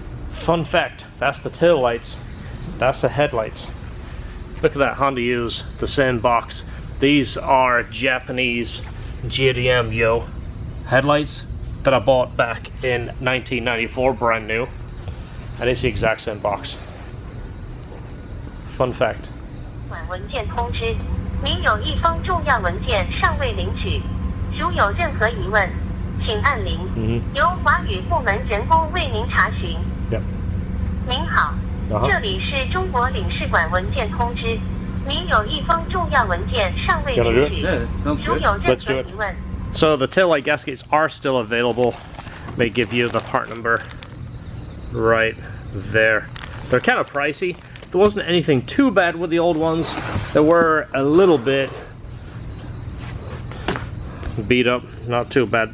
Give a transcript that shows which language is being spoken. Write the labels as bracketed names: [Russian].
[English] Fun fact, that's the tail lights, that's the headlights. Look at that, Honda used the same box. These are Japanese JDM Yo headlights that I bought back in 1994, brand new, and it's the exact same box. Fun fact. [Chinese] 文件通知，您有一封重要文件尚未领取，如有任何疑问，请按0，由华语部门人工为您查询。您好，这里是中国领事馆文件通知，您有一封重要文件尚未领取，如有任何疑问。 [English] So the taillight gaskets are still available. They give you the part number right there. They're kind of pricey. There wasn't anything too bad with the old ones. They were a little bit beat up, not too bad.